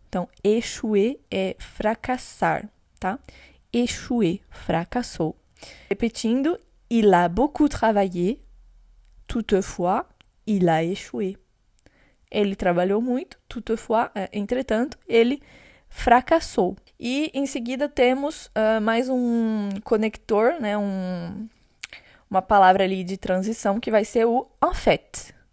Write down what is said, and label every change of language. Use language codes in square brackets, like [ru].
[pt] Então, échouer é fracassar, tá? Échouer, fracassou. [fr] Repetindo, il a beaucoup travaillé. Toutefois, il a échoué. [pt] Ele trabalhou muito, toutefois, entretanto, ele fracassou. E em seguida temos mais um conector, né, uma palavra ali de transição que vai ser o en fait.